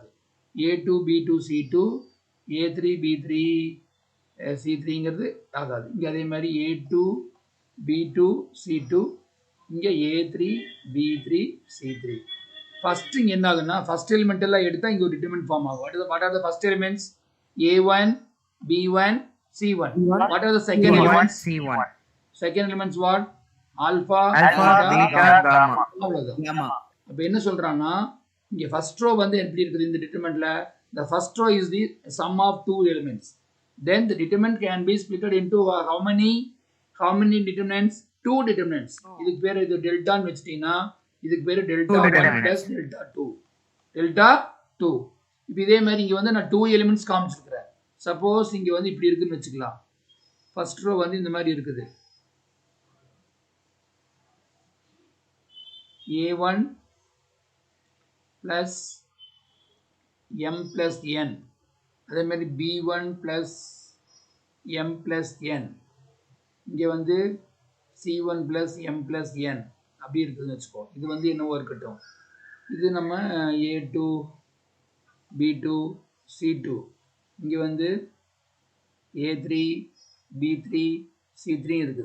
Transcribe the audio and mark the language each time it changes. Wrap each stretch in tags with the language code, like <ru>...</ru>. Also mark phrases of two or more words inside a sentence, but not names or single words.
<ta>A2 B2 C2 A3 B3 C3ங்கிறது ஆகாது. இங்கே அதே மாதிரி A2 B2 C2, இங்கே A3 B3 C3. ஃபர்ஸ்ட் இங்கே என்ன ஆகுதுன்னா</ta> <en>first element</en> <ta>எல்லாம் எடுத்தால் இங்கே ஒரு</ta> <en>determinant form</en> <ta>ஆகும்.</ta> <en>what are the first elements? A1 B1 C1. What are the second elements? C1. Second elements what? Alpha beta, gamma.</en> <ta>அவ்வளவுதான்.</ta> <en>gamma.</en> <ta>அப்போ என்ன சொல்றான்னா இங்க</ta> <en>first row</en> <ta>வந்து எப்படி இருக்குது இந்த டிட்டர்மெண்ட்ல?</ta> <en>the first row is the sum of 2 elements. Then the determinant can be split into how many determinants? 2 determinants.</en> <ta>இதுக்கு பேர் இது டெல்டான்னு வச்சிட்டீங்கன்னா இதுக்கு பேர் டெல்டா 1 plus டெல்டா 2. டெல்டா 2. இப்போ இதே மாதிரி இங்க வந்து நான் 2 எலிமெண்ட்ஸ் காமிச்சிருக்கிறேன். சப்போஸ் இங்க வந்து இப்படி இருக்குன்னு வச்சுக்கலாம்.</ta> <en>first row</en> <ta>வந்து இந்த மாதிரி இருக்குது. A1 plus M plus N, அதே மாதிரி B1 plus M plus N, இங்கே வந்து C1 plus M plus N அப்படி இருக்குதுன்னு வச்சுக்கோ. இது வந்து என்னவோ இருக்கட்டும். இது நம்ம A2 B2 C2, இங்கே வந்து A3 B3 C3 இருக்குது.</ta>